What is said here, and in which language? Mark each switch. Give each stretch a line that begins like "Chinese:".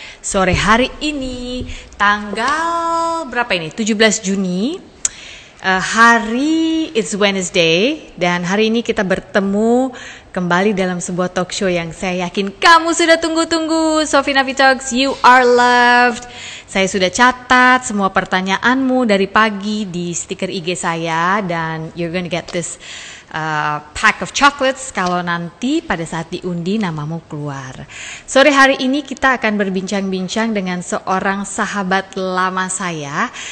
Indonesian: Sore hari ini, tanggal berapa ini? 17 Juni. Hari
English: it's Wednesday
Indonesian: dan hari ini kita bertemu kembali dalam sebuah talk show yang saya yakin kamu sudah tunggu-tunggu.
English: Sophie Navi Talks, you are loved.
Indonesian: Saya sudah catat semua pertanyaanmu dari pagi di stiker IG saya dan
English: you're gonna get this pack of chocolates
Indonesian: kalau nanti pada saat diundi namamu keluar. Sore hari ini kita akan berbincang-bincang dengan seorang sahabat lama saya.